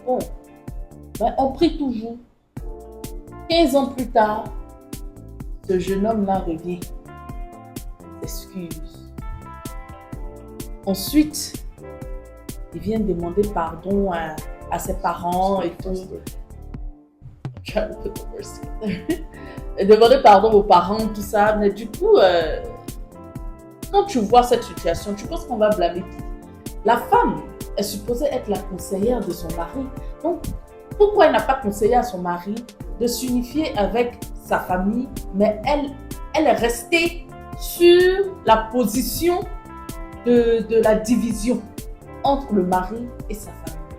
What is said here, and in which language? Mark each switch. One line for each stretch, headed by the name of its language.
French: Bon, ben, on prie toujours. 15 ans plus tard, ce jeune homme-là revient. S'excuse. Ensuite, il vient demander pardon à ses parents et tout.
English: Trying to put the words together.
French: Et demander pardon aux parents, tout ça. Mais du coup, quand tu vois cette situation, tu penses qu'on va blâmer qui? La femme est supposée être la conseillère de son mari. Donc, pourquoi elle n'a pas conseillé à son mari de s'unifier avec sa famille, mais elle est restée sur la position de la division entre le mari et sa famille?